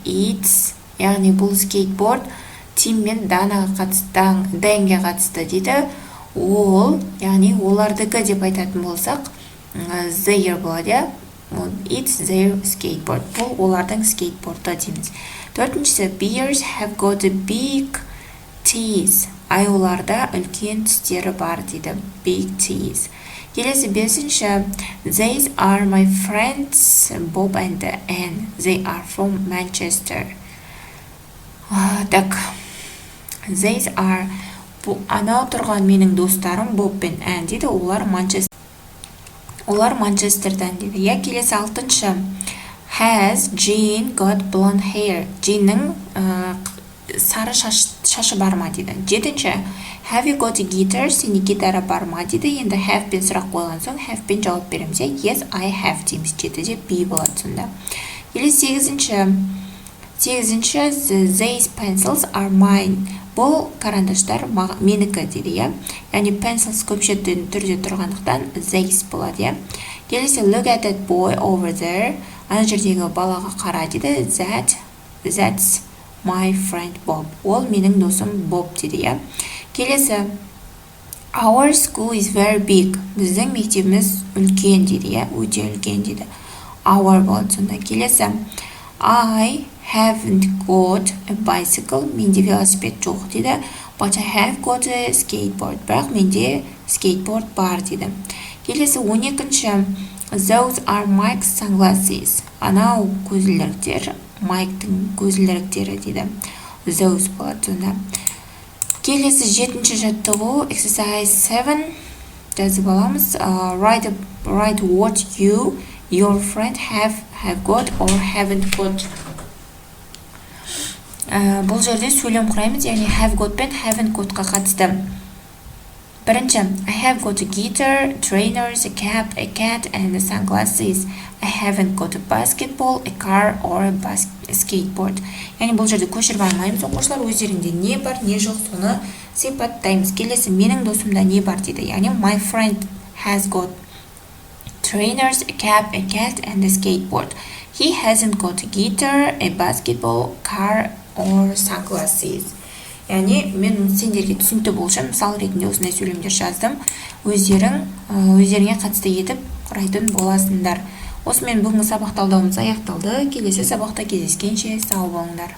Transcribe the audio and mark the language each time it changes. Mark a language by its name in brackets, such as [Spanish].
[Kazakh] It's яғни бұл скейтборд Тим мен Данаға қатысты, Дэнге қатысты дейді. Ол, яғни олардікі деп айтатын болсақ, their болады, иә? [English] It's their skateboard. [Kazakh] Бұл олардың скейтборды дейміз. [English] 4-ші bears have got a big teeth. [Kazakh] Аюларда үлкен тістері бар дейді. [English] Big teeth. [Kazakh] Келесі 5-ші [English] these are my friends Bob and Anne. They are from Manchester. Так, these are [Kazakh] анау тұрған менің достарым Боб пен Энн дейді. Олар Манчестерден дейді. Я келесі 6-шы. [English] Has Jean got blonde hair? [Kazakh] Джиннің сары шашы бар ма дейді. 7-ші. [English] Have you got a guitar? [Kazakh] Сенде гитара бар ма дейді. Енді have пен сұрақ қойған соң have пен жауап береміз. [English] Yes, I have дейміз. [Kazakh] 7-де be болады сонда. Келесі 8-ші. [English] These pencils are mine. [Kazakh] Бұл карандаштар менікі дейді. Яғни pencils көпшеттен түрде тұрғандықтан these болады. [English] Келесі look at that boy over there. [Kazakh] Ана жердегі балаға қара дейді. [English] That's my friend Bob. [Kazakh] Ол менің досым Bob дейді. [English] Келесі our school is very big. [Kazakh] Біздің мектебіміз үлкен дейді. Өте үлкен дейді. Our болады сонда. [English] Келесі I haven't got a bicycle. [Kazakh] Менде велосипед жоқ дейді. [English] But I have got a skateboard. [Kazakh] Бірақ менде skateboard бар дейді. Келесі 12-ші. [English] Those are Mike's sunglasses. [Kazakh] Анау көзілдіріктер Майктың көзілдіріктері дейді. Those болады сонда. Келесі 7-ші жаттығу exercise 7 жазып аламыз. [English] Write what you, your friend have got or haven't got. [Kazakh] Бұл жерде сөйлем құраймыз, яғни have got пен haven't gotқа қатысты. [English] Бірінші, I have got a guitar, trainers, a cap, a cat, and the sunglasses. I haven't got a basketball, a car, or a skateboard. [Kazakh] Яғни бұл жерде көшіріп алмаймыз. Оқушылар өздерінде не бар, не жоқ, соны сипаттаймыз. Келесі менің досымда не бар дейді. [English] Яғни my friend has got trainers, a cap, a cat, and a skateboard. He hasn't got a guitar, a basketball, car, or sunglasses. [Kazakh] Яғни мен сендерге түсінікті болу үшін мысал ретінде осындай сөйлемдер жаздым. Өздеріңе қатысты етіп құрайтын боласыңдар. Осымен бүгінгі сабақ талдауымыз аяқталды. Келесі сабақта кездескенше сау болыңдар.